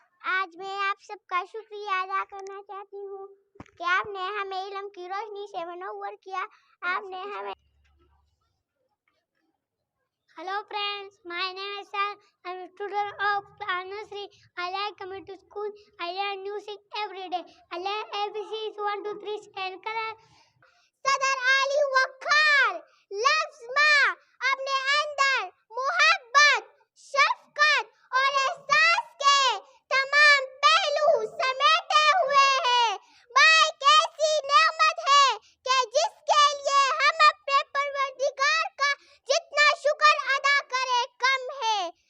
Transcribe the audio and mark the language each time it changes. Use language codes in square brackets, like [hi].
[ur] آج میں آپ سب کا شکریہ ادا کرنا چاہتی ہوں کہ آپ نے ہمیں علم کی روشنی سے منور کیا. آپ نے ہمیں [en] Hello friends, my name is Sal. I'm a student of class nursery. I like coming to school. I learn new things every day. I learn ABCs 1, 2, 3 and color. [ur] صدر علی وقار لفظ ماں اپنے اندر محبت شفقت اور احساس کے تمام پہلو سمیٹے ہوئے ہیں. ماں ایک ایسی نعمت ہے کہ جس کے لیے ہم اپنے پروردگار کا جتنا شکر ادا کرے کم ہے.